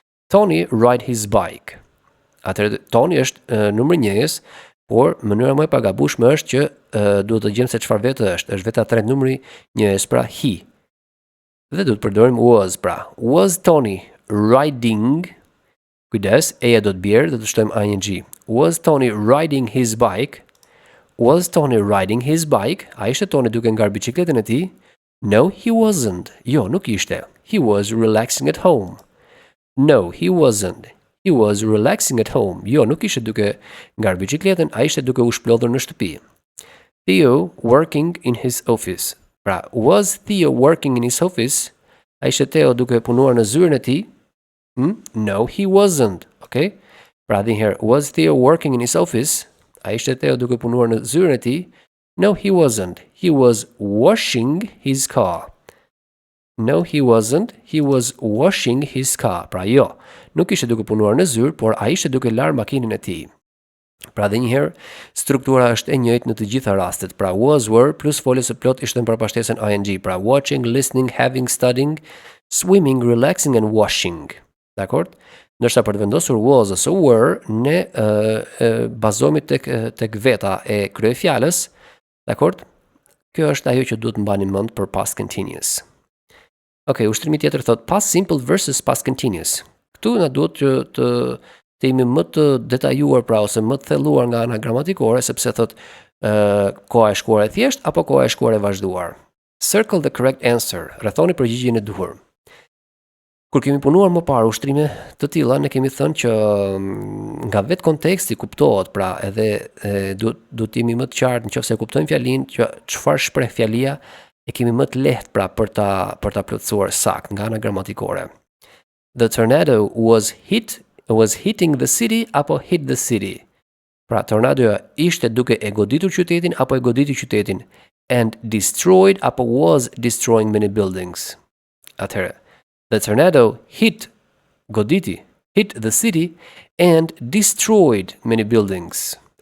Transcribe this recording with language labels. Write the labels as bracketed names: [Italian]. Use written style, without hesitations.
[English] Tony ride his bike. [Albanian] Atëherë Tony është numri 1, por mënyra më e pagabueshme është që duhet të gjejmë se çfarë vetë është. Është veta 3 numri 1, pra he. Dhe duhet përdorim was, pra. [English] Was Tony riding? [Albanian] Kujdes, eja do të bjerë, do të shtojmë ing. [English] Was Tony riding his bike? Was Tony riding his bike? [Albanian] A ishte Tony duke ngar bicikletën e tij? [English] No, he wasn't. [Albanian] Jo, nuk ishte. [English] He was relaxing at home. No, he wasn't. He was relaxing at home. [Albanian] Jo, nuk ishte duke ngar bicikletën, a ishte duke u shplodhur në shtëpi. Theo working in his office. Pra, was Theo working in his office? A ishte Theo duke punuar në zyrën e tij? [English] No, he wasn't. Okay? [Albanian] Pra dhe njëherë, [English] was Theo working in his office? [Albanian] A ishte Theo duke punuar në zyrën e tij? [English] No, he wasn't. He was washing his car. No, he wasn't. He was washing his car. [Albanian] Pra jo, nuk ishte duke punuar në zyrë, por a ishte duke larë makinën e tij. Pra dhe njëherë, struktura është e njëjtë në të gjitha rastet. Pra was, were, plus folës së plot ishte në përpashtesën ing. [English] Pra watching, listening, having, studying, swimming, relaxing and washing. [Albanian] Dakord? Ndërsa për të vendosur was ose were, ne bazohemi tek veta e kryefjalës. Dakord? Kjo është ajo që duhet mbani mend për past continuous. Okej, ushtrimi tjetër thot past simple versus past continuous. Këtu na duhet që të jemi më të detajuar pra ose më të thelluar nga ana gramatikore, sepse thot koha e shkuar e thjesht apo koha e shkuar e vazhduar. [English] Circle the correct answer. [Albanian] Rrethoni përgjigjen e duhur. Kur kemi punuar më parë ushtrime të tilla, ne kemi thënë që nga vetë konteksti kuptohet, pra edhe duhet të jemi më të qartë nëse e kuptojmë fjalinë që çfarë shpreh fjalia, e kemi më të lehtë pra për ta plotësuar saktë nga ana gramatikore. [English] The tornado was hitting the city apo hit the city. [Albanian] Pra tornadoja ishte duke e goditur qytetin apo e goditi qytetin, [English] and destroyed [Albanian] apo [English] was destroying many buildings. Atëherë, the tornado hit the city and destroyed many buildings.